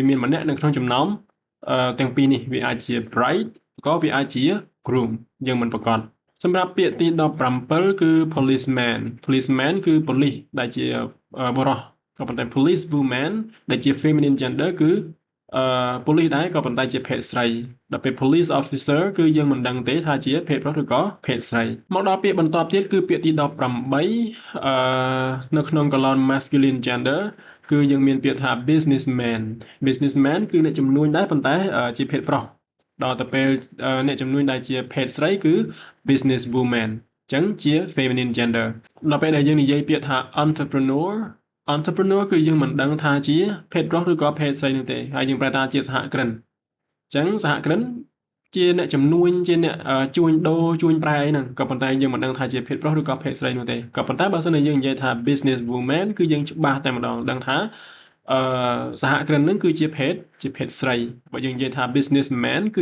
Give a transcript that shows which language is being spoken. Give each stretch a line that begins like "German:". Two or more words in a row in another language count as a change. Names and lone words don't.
Khmer: មានម្នាក់នៅក្នុងចំណោមទាំងពីរនេះវាអាចជា bride ក៏វាអាចជា groom យើងមិនប្រកាសសម្រាប់ពាក្យទី17គឺ
English: policeman policeman
Khmer: គឺប៉ូលីសដែលជាបុរសក៏ប៉ុន្តែ
English: police woman
Khmer: ដែលជា
English: feminine gender
Khmer: គឺប៉ូលីសដែរក៏ប៉ុន្តែជាភេទស្រីដល់ពេល
English: police officer
Khmer: គឺយើងមិនដឹងទេថាជាភេទប្រុសឬក៏ភេទស្រីមកដល់ពាក្យបន្ទាប់ទៀតគឺពាក្យទី 18នៅក្នុង
English: column masculine gender
Khmer: គឺយើងមានពាក្យថា
English: businessman businessman
Khmer: គឺអ្នកជំនួញដែរប៉ុន្តែជាភេទប្រុសដល់ទៅពេលអ្នកជំនួញដែលជាភេទស្រី គឺ
English: business woman
Khmer: អញ្ចឹងជា
English: feminine gender
Khmer: ដល់ពេលដែលយើងនិយាយពាក្យថា
English: entrepreneur entrepreneur
Khmer: គឺយើងមិនដឹងថាជាភេទប្រុសឬក៏ភេទស្រីនោះទេហើយយើងប្រែថាជាសហគ្រិនអញ្ចឹងសហគ្រិនជាអ្នកជំនួញជាអ្នកជួញដូរជួញប្រែអីហ្នឹងក៏ប៉ុន្តែយើងមិនដឹងថាជាភេទប្រុសឬក៏ភេទស្រីនោះទេក៏ប៉ុន្តែបើសិនជាយើងនិយាយថា
English: business woman
Khmer: គឺយើងច្បាស់តែម្ដងដឹងថាសហគ្រិនហ្នឹងគឺជាភេទស្រីបើយើងនិយាយថា businessman គឺ